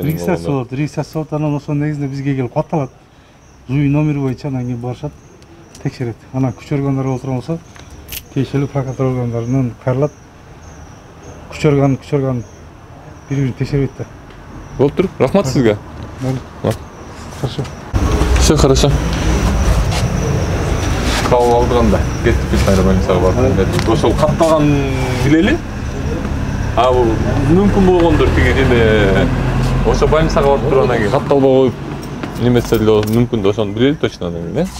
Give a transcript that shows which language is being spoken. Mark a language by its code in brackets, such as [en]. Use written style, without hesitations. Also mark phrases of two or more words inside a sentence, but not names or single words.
[ky] Регистрация болот, анан ошо негизинде бизге келип катталат. Зүй номери боюнча анан кийин барышат, текшерет. Анан күч органдар отурган болсо, тиешелүү прокуратура органдарынан кайрылат. Күч орган бири-бирин текшербейт да. Болуптур. Рахмат сизге. [ru] Хорошо. Все хорошо. [ky] Кабыл алдыганда кеттик биз кайра больницага барып. Ошол катталган билели? А бул мүмкүн болгондор тиги неме ошо больницага барып туруп анан кийин катталбай коюп немесе эле мүмкүн да ошону билели точно анан кийин, э?